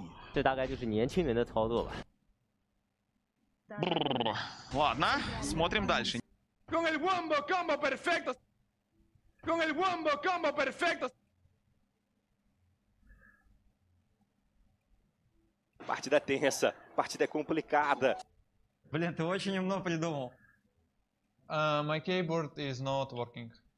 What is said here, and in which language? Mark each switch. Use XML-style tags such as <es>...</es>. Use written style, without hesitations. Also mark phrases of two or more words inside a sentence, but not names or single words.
<zh>这大概就是年轻人的操作吧。</zh> <ru>Бррр. Ладно, смотрим дальше.</ru> <es>Con el</es> <en>wombo combo</en> <es>perfecto. Con el</es> <en>wombo combo</en> <es>perfecto. Partida tensa, partida complicada.</es> <ru>Блин, ты очень умно придумал.</ru> <en>My keyboard is not working.</en>